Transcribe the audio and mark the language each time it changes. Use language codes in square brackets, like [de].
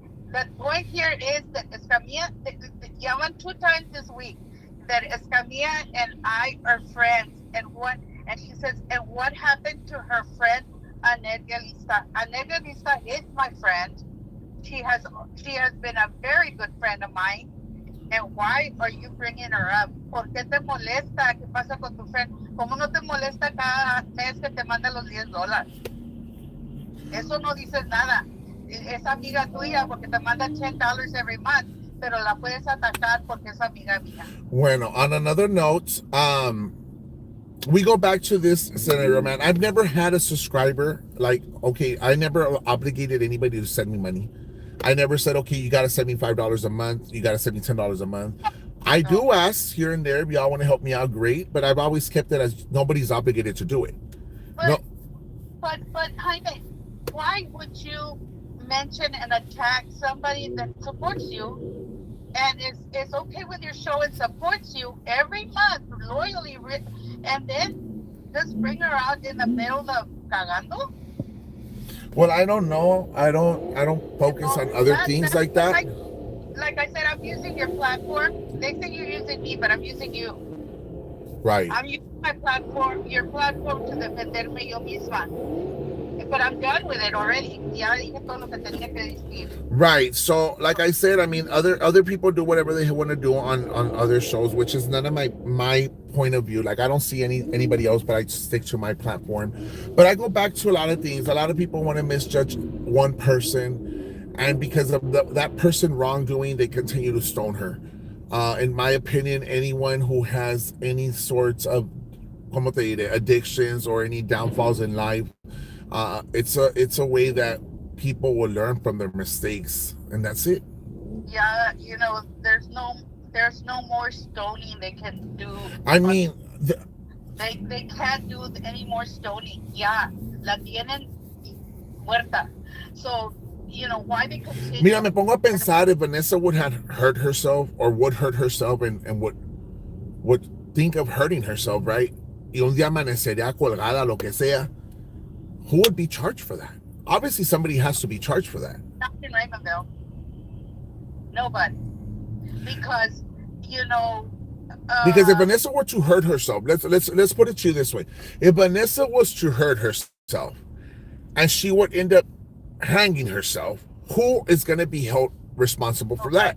[en] The point here is that Escamilla, llaman 2 times this week, that Escamilla and I are friends, and she says, and what happened to her friend Anet Galista? Anet Galista is my friend. She has been a very good friend of mine. And why are you bringing her up? [es] ¿Por qué te molesta? ¿Qué pasa con tu friend? ¿Cómo no te molesta cada mes que te manda los $10? Eso no dices nada. Es amiga tuya porque te manda $10 [en] every month, [es] pero la puedes atacar porque es amiga mía. [en] Bueno, on another note, we go back to this scenario, man. I've never had a subscriber, like, okay, I never obligated anybody to send me money. I never said, okay, you got to send me $5 a month. You got to send me $10 a month. I do ask here and there if y'all want to help me out, great. But I've always kept it as nobody's obligated to do it. But Jaime, why would you mention and attack somebody that supports you and is okay with your show and supports you every month loyally, and then just bring her out in the middle of cagando? Well, I don't know. I don't focus on other things like that. like I said, I'm using your platform. They say you're using me, but I'm using you. Right. I'm using my platform, your platform, to [es] defenderme yo misma. [en] But I'm done with it already. [es] Ya dije todo lo que tenía que decir. [en] Right. So, like I said, I mean, other people do whatever they want to do on other shows, which is none of my point of view. Like, I don't see anybody else, but I stick to my platform. But I go back to a lot of things. A lot of people want to misjudge one person, and because of that person wrongdoing, they continue to stone her. In my opinion, anyone who has any sorts of [es] como te diré, [en] addictions or any downfalls in life, it's a way that people will learn from their mistakes, and that's it. Yeah, there's no more stoning they can do I on. mean, They can't do any more stoning. [es] Ya, la tienen muerta. [en] So, why they [es] mira, [en] continue? [es] me pongo a pensar [en] if Vanessa would have hurt herself or would hurt herself and would think of hurting herself, right? [es] Y un día amanecería colgada, lo que sea. [en] Who would be charged for that? Obviously, somebody has to be charged for that. Not in Raymondville. Nobody. Because, you know, Because if uh, Vanessa were to hurt herself, let's put it to you this way: if Vanessa was to hurt herself and she would end up hanging herself, who is going to be held responsible for that?